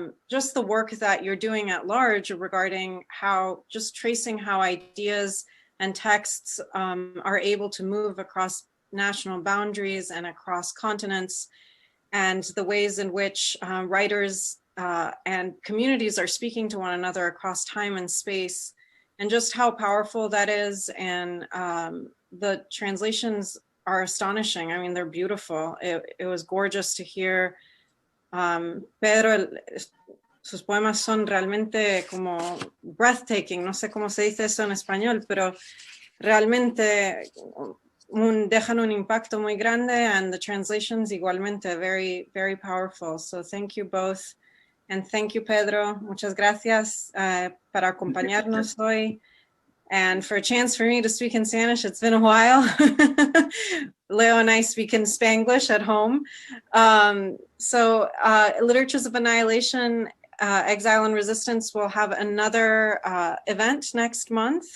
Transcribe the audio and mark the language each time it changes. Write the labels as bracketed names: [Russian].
[English] just the work that you're doing at large regarding tracing how ideas and texts are able to move across national boundaries and across continents, and the ways in which writers and communities are speaking to one another across time and space, and just how powerful that is. And the translations are astonishing. I mean, they're beautiful. It was gorgeous to hear Pedro. [Spanish] Sus poemas son realmente como breathtaking. No sé cómo se dice eso en español, pero realmente dejan un impacto muy grande, [English] and the translations [Spanish] igualmente [English] very, very powerful. So thank you both. And thank you, Pedro. [Spanish] Muchas gracias para acompañarnos hoy. [English] And for a chance for me to speak in Spanish, it's been a while. Leo and I speak in Spanglish at home. So Literatures of Annihilation, Exile and Resistance will have another event next month.